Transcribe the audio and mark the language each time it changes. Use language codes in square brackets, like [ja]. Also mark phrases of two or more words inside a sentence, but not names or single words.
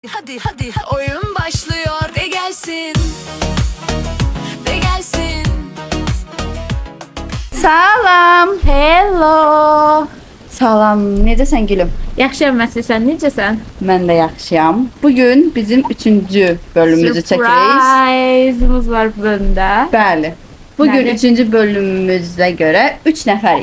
[tr] Hadi oyun başlıyor de gelsin. De gelsin. [az] Salam, hello. Salam, necəsən gülüm? Yaxşıyam Məsih, sən necəsən? Mən də yaxşıyam. Bugün bizim 3-cü bölümümüzü çəkirik. Surprise'ımız var bu bölümdə. Bəli. Bugün Bəli. 3-cü bölümümüzə görə 3 nəfərik.